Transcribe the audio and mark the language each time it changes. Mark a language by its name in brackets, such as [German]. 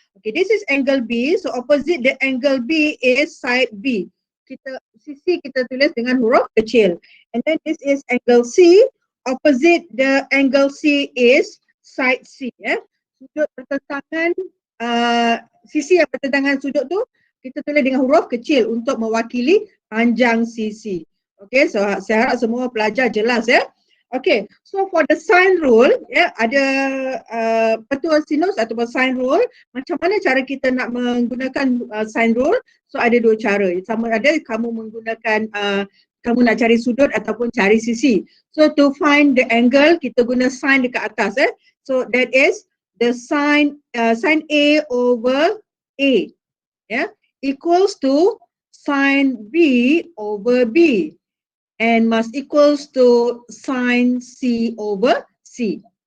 [English] Okay, this is angle B, so opposite the angle B is side B. [Malay] Sisi kita tulis dengan huruf kecil. [English] And then this is angle C, opposite the angle C is side C, ya. [Malay] Sudut bertentangan, sisi yang bertentangan sudut tu kita tulis dengan huruf kecil untuk mewakili panjang sisi. Okay, so saya harap semua pelajar jelas, ya. Okay, [English] so for the sine rule, [Malay] ya, ada petua sinus ataupun sine rule. Macam mana cara kita nak menggunakan sine rule? So ada dua cara. Sama ada kamu menggunakan, kamu nak cari sudut ataupun cari sisi. [English] So to find the angle, [Malay] kita guna sine dekat atas, eh. [English] So that is the sine A over A, ya, equals to sine B over B and must equals to sine C over C.